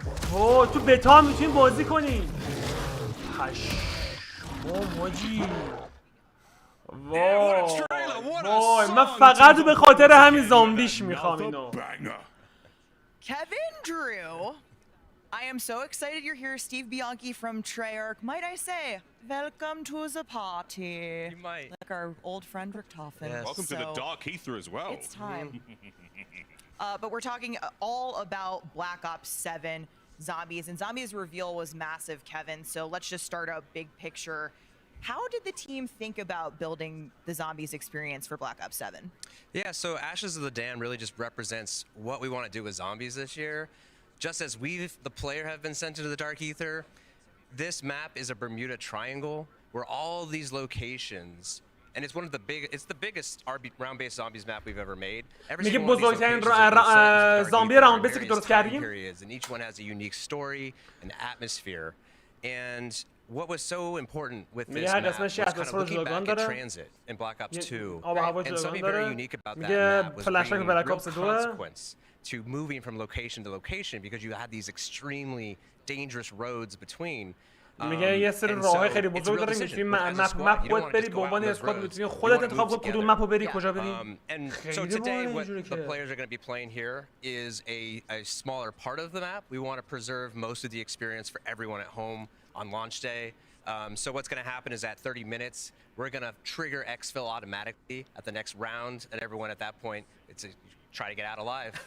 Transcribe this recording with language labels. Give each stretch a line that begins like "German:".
Persian: وای تو بتا هم میتونیم بازی کنیم. پشمام حاجی. وای وای من فقط به خاطر همین زامبیش میخوام اینو.
English: Kevin Drew. I am so excited you're here, Steve Bianchi from Treyarch. Might I say, welcome to the party. You might. Like our old friend Richtofen. Yes. Welcome to the Dark Ether as well. It's time. But we're talking all about Black Ops 7 Zombies. And Zombies reveal was massive, Kevin. So let's just start a big picture. How did the team think about building the Zombies experience for Black Ops 7? Yeah, so Ashes of the Damned really just represents what we want to do with zombies this year. Just as we, the player, have been sent into the Dark Ether, this map is a Bermuda Triangle where all these locations, and it's one of the biggest round-based zombies map we've ever made.
Persian: میگه بزرگترین زامبی راوند بیسی که درست کردیم.
English: And each one has a unique story and atmosphere. And what was so important with this map was kind of looking back at transit in Black Ops 2. And something very unique about that map was bringing real consequence to moving from location to location because you had these extremely dangerous roads between.
Persian: میگه یه سری راههای خیلی بزرگ داره میتونی مپ خودت بری به عنوان اسکواد میتونی خودت انتخاب کنی کدوم مپو بری کجا بری.
English: So today what the players are going to be playing here is a smaller part of the map. We want to preserve most of the experience for everyone at home on launch day. So what's going to happen is at 30 minutes we're going to trigger exfil automatically at the next round, and everyone at that point try to get out alive.